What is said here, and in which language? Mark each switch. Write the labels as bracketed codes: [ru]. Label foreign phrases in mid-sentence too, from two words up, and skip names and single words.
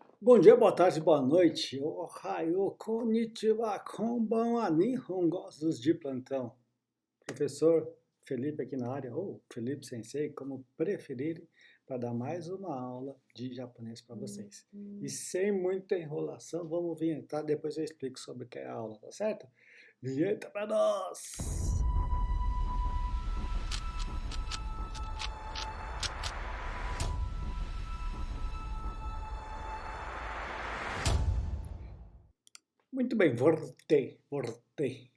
[pt] Bom dia, boa tarde, boa noite. [ja] Ohayo, konnichiwa, konbanwa, [pt] nihongo dos de plantão. Professor Felipe aqui na área, ou Felipe Sensei, como preferirem, para dar mais uma aula de japonês para vocês. E sem muita enrolação, vamos vinhetar, depois eu explico sobre o que é a aula, tá certo? Vinheta para nós! Muito bem, voltei.